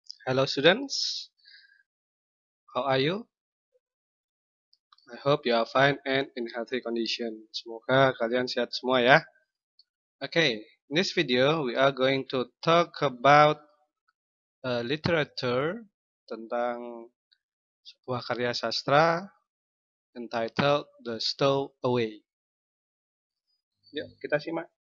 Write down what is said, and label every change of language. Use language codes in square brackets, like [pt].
[en] Hello students, how are you? I hope you are fine and in healthy condition. [id] Semoga kalian sehat semua ya. [en] Okay, in this video we are going to talk about literature [id] tentang sebuah karya sastra [en] entitled The Stowaway. [id] Yuk kita simak.